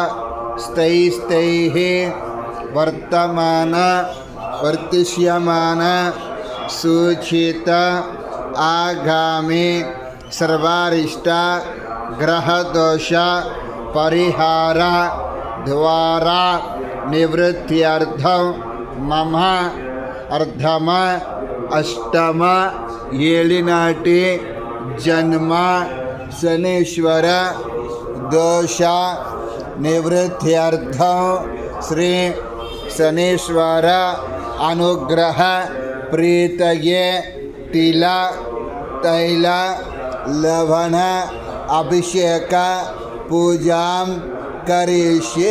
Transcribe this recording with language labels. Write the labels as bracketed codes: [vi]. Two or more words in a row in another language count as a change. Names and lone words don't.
[sa] स्थैः वर्तमान वर्तिष्यमान सूचित आगामी सर्वारिष्ट ग्रहदोष परिहार द्वारा निवृत्त्यर्थं मम अर्धम अष्टम ఏలినాటి జన్మ శనీశ్వర దోష నివృత్త్యర్థం శ్రీ శనీశ్వర అనుగ్రహ ప్రీతయే తిల తైల లవణ అభిషేక పూజాం కరిష్యే.